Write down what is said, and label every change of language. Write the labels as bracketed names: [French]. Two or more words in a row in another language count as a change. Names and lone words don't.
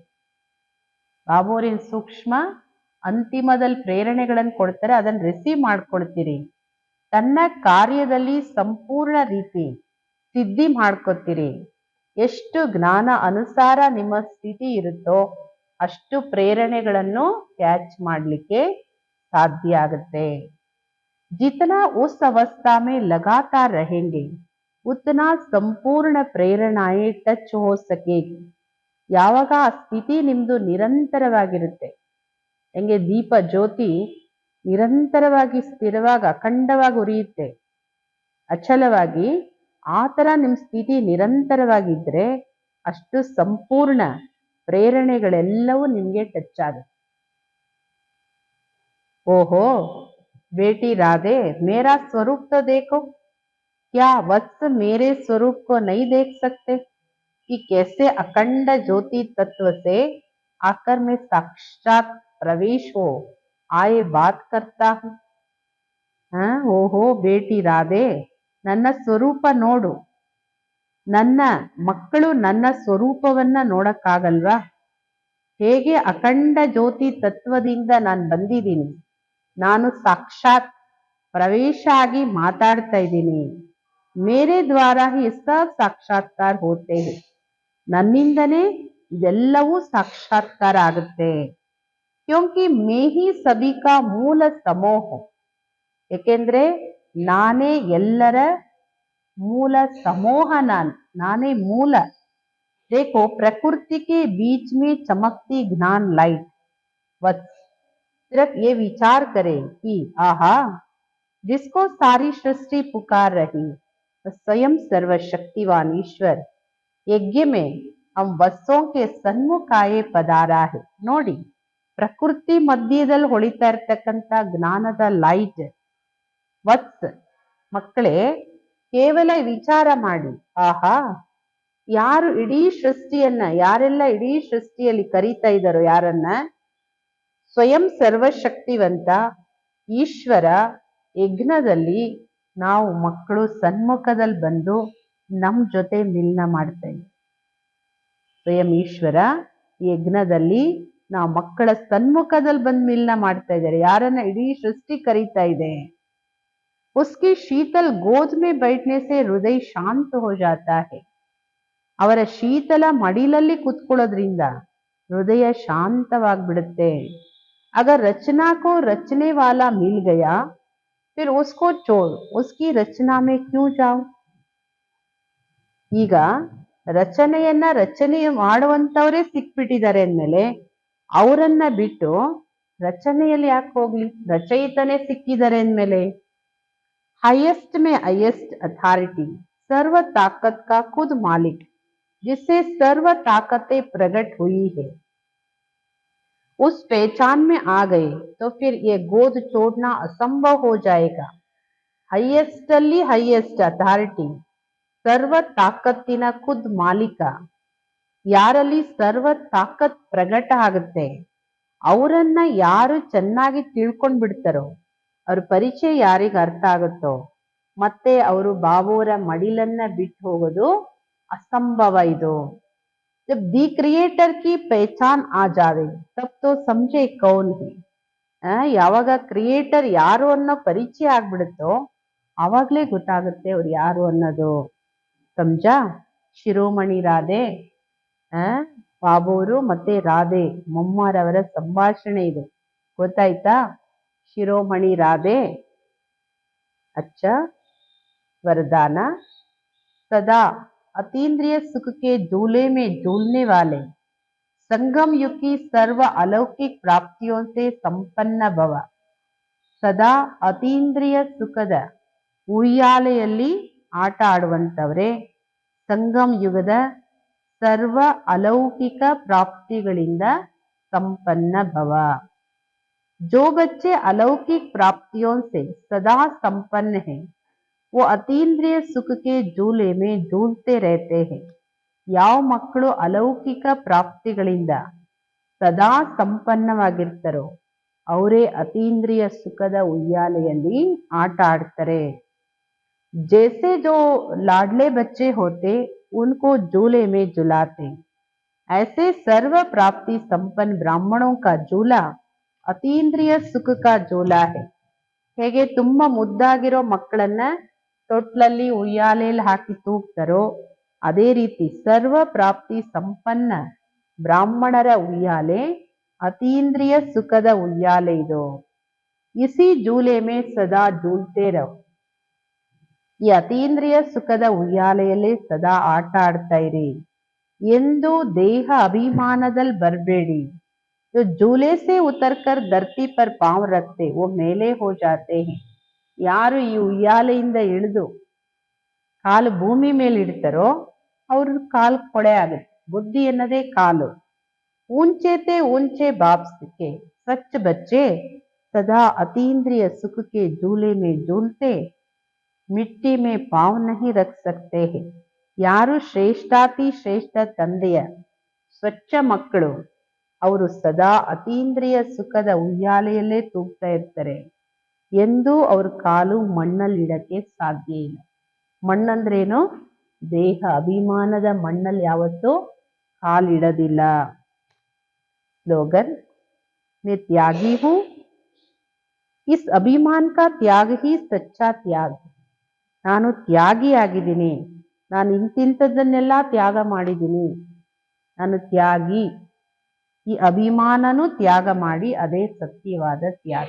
[Kannada] ಬಾಬೋರಿನ ಸೂಕ್ಷ್ಮ ಅಂತಿಮದಲ್ಲಿ ಪ್ರೇರಣೆಗಳನ್ನು ಕೊಡ್ತಾರೆ, ಅದನ್ನು ರಿಸೀವ್ ಮಾಡ್ಕೊಳ್ತೀರಿ. ತನ್ನ ಕಾರ್ಯದಲ್ಲಿ ಸಂಪೂರ್ಣ ರೀತಿ ಸಿದ್ಧಿ ಮಾಡ್ಕೊತೀರಿ. ಎಷ್ಟು ಜ್ಞಾನ ಅನುಸಾರ ನಿಮ್ಮ ಸ್ಥಿತಿ ಇರುತ್ತೋ ಅಷ್ಟು ಪ್ರೇರಣೆಗಳನ್ನು ಕ್ಯಾಚ್ ಮಾಡಲಿಕ್ಕೆ ಸಾಧ್ಯ ಆಗುತ್ತೆ. [Hindi] जितना उस अवस्था में लगातार रहेंगे उतना संपूर्ण प्रेरणाएं ಟಚ್ हो सकेगी. [Kannada] ಯಾವಾಗ ಆ ಸ್ಥಿತಿ ನಿಮ್ದು ನಿರಂತರವಾಗಿರುತ್ತೆ, ಹೆಂಗೆ ದೀಪ ಜ್ಯೋತಿ ನಿರಂತರವಾಗಿ ಸ್ಥಿರವಾಗಿ ಅಖಂಡವಾಗಿ ಉರಿಯುತ್ತೆ ಅಚಲವಾಗಿ, ಆ ತರ ನಿಮ್ ಸ್ಥಿತಿ ನಿರಂತರವಾಗಿದ್ರೆ ಅಷ್ಟು ಸಂಪೂರ್ಣ ಪ್ರೇರಣೆಗಳೆಲ್ಲವೂ ನಿಮ್ಗೆ ಟಚ್ ಆಗುತ್ತೆ. [Hindi] ಓಹೋ बेटी राधे मेरा स्वरूप तो देखो, क्या वत्स मेरे स्वरूप को नहीं देख सकते कि कैसे अखंड ज्योति तत्व से आकर मैं साक्षात प्रवेश हो आए बात करता हूँ. [Kannada] ಓಹೋ ಬೇಟಿ ರಾಧೆ, ನನ್ನ ಸ್ವರೂಪ ನೋಡು. ನನ್ನ ಮಕ್ಕಳು ನನ್ನ ಸ್ವರೂಪವನ್ನ ನೋಡಕ್ಕಾಗಲ್ವಾ? ಹೇಗೆ ಅಖಂಡ ಜ್ಯೋತಿ ತತ್ವದಿಂದ ನಾನು ಬಂದಿದ್ದೀನಿ, ನಾನು ಸಾಕ್ಷಾತ್ ಪ್ರವೇಶ ಆಗಿ ಮಾತಾಡ್ತಾ ಇದ್ದೀನಿ. [Hindi] मेरे द्वारा ही सब साक्षात्कार होते हैं. [Kannada] ನನ್ನಿಂದನೇ ಇದೆಲ್ಲವೂ ಸಾಕ್ಷಾತ್ಕಾರ ಆಗುತ್ತೆ. [Hindi] क्योंकि मैं ही सभी का मूल समूह. [Kannada] ಏಕೆಂದ್ರೆ ನಾನೇ ಎಲ್ಲರ ಮೂಲ ಸಮೂಹ, ನಾನೇ ಮೂಲ. [Hindi] देखो प्रकृति के बीच में चमकती ज्ञान लाइट वत्स। सिर्फ ये विचार करें कि आहा, जिसको सारी सृष्टि पुकार रही स्वयं सर्वशक्तिवान ईश्वर यज्ञ में हम वत्सों के सन्मुख आए पधारा है. [Kannada] ನೋಡಿ, ಪ್ರಕೃತಿ ಮಧ್ಯದಲ್ಲಿ ಹೊಳಿತಾ ಇರ್ತಕ್ಕಂಥ ಜ್ಞಾನದ ಲೈಟ್ ವತ್ಸ್. ಮಕ್ಕಳೇ, ಕೇವಲ ವಿಚಾರ ಮಾಡಿ, ಆಹಾ, ಯಾರು ಇಡೀ ಸೃಷ್ಟಿಯನ್ನ, ಯಾರೆಲ್ಲ ಇಡೀ ಸೃಷ್ಟಿಯಲ್ಲಿ ಕರೀತಾ ಇದ್ದಾರೋ ಯಾರನ್ನ, ಸ್ವಯಂ ಸರ್ವಶಕ್ತಿವಂತ ಈಶ್ವರ ಯಜ್ಞದಲ್ಲಿ ನಾವು ಮಕ್ಕಳು ಸನ್ಮುಖದಲ್ಲಿ ಬಂದು ನಮ್ ಜೊತೆ ಮಿಲನ ಮಾಡ್ತಾ ಇದ್ದೀವಿ. ಸ್ವಯಂ ಈಶ್ವರ ಯಜ್ಞದಲ್ಲಿ ನಾವು ಮಕ್ಕಳ ಸನ್ಮುಖದಲ್ಲಿ ಬಂದು ಮಿಲನ ಮಾಡ್ತಾ ಇದ್ದಾರೆ. ಯಾರನ್ನ? ಇಡೀ ಸೃಷ್ಟಿ ಕರೀತಾ ಇದೆ. [Hindi] उसकी शीतल गोद में बैठने से हृदय शांत हो जाता है. [Kannada] ಅವರ ಶೀತಲ ಮಡಿಲಲ್ಲಿ ಕುತ್ಕೊಳ್ಳೋದ್ರಿಂದ ಹೃದಯ ಶಾಂತವಾಗ್ಬಿಡುತ್ತೆ. [Hindi] अगर रचना को रचने वाला मिल गया फिर उसको छोड़ उसकी रचना में क्यों जाओ. [Kannada] ಈಗ ರಚನೆಯನ್ನ ರಚನೆ ಮಾಡುವಂತವರೇ ಸಿಕ್ಬಿಟ್ಟಿದ್ದಾರೆ ಅಂದ್ಮೇಲೆ ಅವರನ್ನ ಬಿಟ್ಟು ರಚನೆಯಲ್ಲಿ ಯಾಕೆ ಹೋಗ್ಲಿ? ರಚಯಿತನೇ ಸಿಕ್ಕಿದ್ದಾರೆ ಅಂದ್ಮೇಲೆ [Hindi] हाईएस्ट में [English] highest authority, [Hindi] सर्व ताकत का खुद मालिक, जिससे सर्व ताकतें प्रकट हुई है, उस पहचान में आ गए तो फिर ये गोद छोड़ना असंभव हो जाएगा. [Kannada] हाईएस्ट ಅಲ್ಲಿ [English] highest authority, [Kannada] सर्व ತಾಕತ್ತಿನ ಖುದ್ ಮಾಲೀಕ. ಯಾರಲ್ಲಿ ಸರ್ವ ತಾಕತ್ ಪ್ರಕಟ ಆಗುತ್ತೆ ಅವರನ್ನ ಯಾರು ಚೆನ್ನಾಗಿ ತಿಳ್ಕೊಂಡ್ ಬಿಡ್ತಾರೋ, ಅವ್ರ ಪರಿಚಯ ಯಾರಿಗೆ ಅರ್ಥ ಆಗುತ್ತೋ, ಮತ್ತೆ ಅವರು ಬಾಬೋರ ಮಡಿಲನ್ನ ಬಿಟ್ಟು ಹೋಗೋದು ಅಸಂಭವ. [Hindi] ಇದು जब [English] the creator [Hindi] की पहचान आ जावे तब तो समझे कौन है. [Kannada] ಯಾವಾಗ ಕ್ರಿಯೇಟರ್ ಯಾರು ಅನ್ನೋ ಪರಿಚಯ ಆಗ್ಬಿಡುತ್ತೋ ಆವಾಗ್ಲೇ ಗೊತ್ತಾಗುತ್ತೆ ಅವ್ರು ಯಾರು ಅನ್ನೋದು. ಸಮಜಾ? ಶಿರೋಮಣಿ ರಾಧೆ, ಬಾಬೋರು ಮತ್ತೆ ರಾಧೆ ಮೊಮ್ಮರವರ ಸಂಭಾಷಣೆ ಇದು, ಗೊತ್ತಾಯ್ತಾ? ಶಿರೋಮಣಿ ರಾಧೆ, [Hindi] अच्छा वरदान, सदा अतीन्द्रिय सुख के झूले में झूलने वाले संगम युग की सर्व अलौकिक प्राप्तियों से संपन्न भव. [Kannada] ಸದಾ ಅತೀಂದ್ರಿಯ ಸುಖದ ಉಯ್ಯಾಲೆಯಲ್ಲಿ ಆಟ ಆಡುವಂತವ್ರೆ ಸಂಗಮ್ ಯುಗದ ಸರ್ವ ಅಲೌಕಿಕ ಪ್ರಾಪ್ತಿಗಳಿಂದ ಸಂಪನ್ನ ಭವ. [Hindi] जो बच्चे अलौकिक प्राप्तियों से सदा संपन्न हैं वो अतीन्द्रिय सुख के झूले में झूलते रहते हैं. [Kannada] ಯಾವ ಮಕ್ಕಳು ಅಲೌಕಿಕ ಪ್ರಾಪ್ತಿಗಳಿಂದ ಸದಾ ಸಂಪನ್ನವಾಗಿರ್ತಾರೋ ಅವರೇ ಅತೀಂದ್ರಿಯ ಸುಖದ ಉಯ್ಯಾಲೆಯಲ್ಲಿ ಆಟ ಆಡ್ತಾರೆ. [Hindi] जैसे जो लाडले बच्चे होते उनको झूले में झुलाते, ऐसे सर्व प्राप्ति संपन्न ब्राह्मणों का झूला अतीन्द्रिय सुख का झूला है. [Kannada] ಹೇಗೆ ತುಂಬಾ ಮುದ್ದಾಗಿರೋ ಮಕ್ಕಳನ್ನ ತೊಟ್ಲಲ್ಲಿ ಉಯ್ಯಾಲೆಯಲ್ಲಿ ಹಾಕಿ ತೂಗ್ತಾರೋ ಅದೇ ರೀತಿ ಸರ್ವ ಪ್ರಾಪ್ತಿ ಸಂಪನ್ನ ಬ್ರಾಹ್ಮಣರ ಉಯ್ಯಾಲೆ ಅತೀಂದ್ರಿಯ ಸುಖದ ಉಯ್ಯಾಲೆ ಇದು. [Hindi] इसी झूले में सदा झूलते रहो. [Kannada] ಈ ಅತೀಂದ್ರಿಯ ಸುಖದ ಉಯ್ಯಾಲೆಯಲ್ಲೇ ಸದಾ ಆಟ ಆಡ್ತಾ ಇರಿ. ಎಂದು ದೇಹ ಅಭಿಮಾನದಲ್ಲಿ ಬರಬೇಡಿ. [Hindi] जो झूले से उतरकर धरती पर पांव रखते वो मेले हो जाते हैं. [Kannada] ಯಾರು ಈ ಉಯ್ಯಾಲೆಯಿಂದ ಇಳಿದು ಕಾಲು ಭೂಮಿ ಮೇಲೆ ಇಡ್ತಾರೋ ಅವ್ರ ಕಾಲು ಕೊಳೆ ಆಗುತ್ತೆ. ಬುದ್ಧಿ ಅನ್ನೋದೇ ಕಾಲು. [Hindi] ऊंचे ऊंचे बाप के स्वच्छ बच्चे सदा अतीन्द्रिय सुख के झूले में झूलते मिट्टी में पांव नहीं रख सकते हैं. [Kannada] ಯಾರು ಶ್ರೇಷ್ಠಾತಿ ಶ್ರೇಷ್ಠ ತಂದೆಯ ಸ್ವಚ್ಛ ಮಕ್ಕಳು ಅವರು ಸದಾ ಅತೀಂದ್ರಿಯ ಸುಖದ ಉಯ್ಯಾಲೆಯಲ್ಲೇ ತೂಗ್ತಾ ಇರ್ತಾರೆ. ಎಂದೂ ಅವ್ರ ಕಾಲು ಮಣ್ಣಲ್ಲಿ ಇಡಕ್ಕೆ ಸಾಧ್ಯ ಇಲ್ಲ. ಮಣ್ಣಂದ್ರೇನು? ದೇಹ ಅಭಿಮಾನದ ಮಣ್ಣಲ್ಲಿ ಯಾವತ್ತೂ ಕಾಲಿಡೋದಿಲ್ಲ. [Hindi] स्लोगन, मैं त्यागी हूं, इस अभिमान का त्याग ही सच्चा त्याग. [Kannada] ನಾನು ತ್ಯಾಗಿ ಆಗಿದ್ದೀನಿ, ನಾನು ಇಂತಿಂಥದ್ದನ್ನೆಲ್ಲ ತ್ಯಾಗ ಮಾಡಿದ್ದೀನಿ, ನಾನು ತ್ಯಾಗಿ. ಈ ಅಭಿಮಾನನು ತ್ಯಾಗ ಮಾಡಿ ಅದೇ ಸತ್ಯವಾದ ತ್ಯಾಗ.